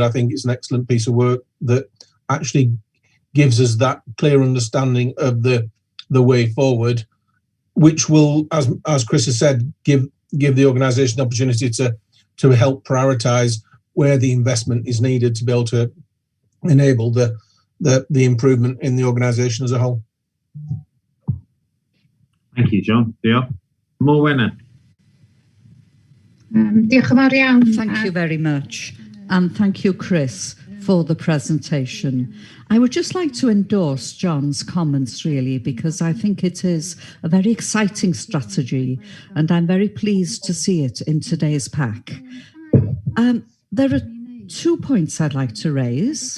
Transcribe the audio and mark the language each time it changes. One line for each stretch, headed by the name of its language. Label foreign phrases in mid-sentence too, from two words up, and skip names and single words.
English: I think it's an excellent piece of work that actually gives us that clear understanding of the way forward, which will, as Chris has said, give the organisation the opportunity to help prioritise where the investment is needed to be able to enable the the improvement in the organisation as a whole. Thank you, John.
Welsh: Diolch. Morwenna. Diolch yn fawr iawn.
English: Thank you very much. And thank you, Chris, for the presentation. I would just like to endorse John's comments, really, because I think it is a very exciting strategy, and I'm very pleased to see it in today's pack. There are 2 points I'd like to raise.